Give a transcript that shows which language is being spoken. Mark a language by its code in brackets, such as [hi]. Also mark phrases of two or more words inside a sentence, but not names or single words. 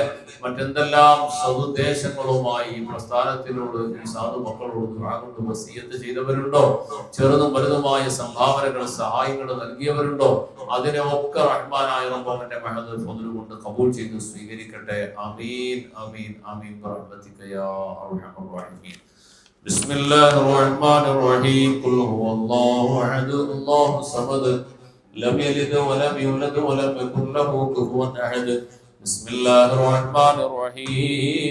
[ml] മറ്റെന്തെല്ലാം സതുദ്ദേശങ്ങളുമായി ഈ പ്രസ്ഥാനത്തിനോട് ഈ സാധു മക്കളോട് ദുആ കൊണ്ട് വസിയത്ത് ചെയ്തവരുണ്ടോ, ചെറുതും വലുതുമായ സംഭാവനകൾ സഹായങ്ങൾ നൽകിയവരുണ്ടോ, അതിനെയൊക്കെ റഹ്മാനായ റബ്ബിന്റെ മഹദ് ഫദ്ൽ കൊണ്ട് കബൂൽ ചെയ്ത് സ്വീകരിക്കട്ടെ. [ar] ആമീൻ آمين آمين برحمتك يا أرحم الراحمين. بسم الله الرحمن الرحيم. قل هو الله أحد الله الصمد لم يلد ولم يولد ولم يكن له كفوا أحد. بسم الله الرحمن الرحيم.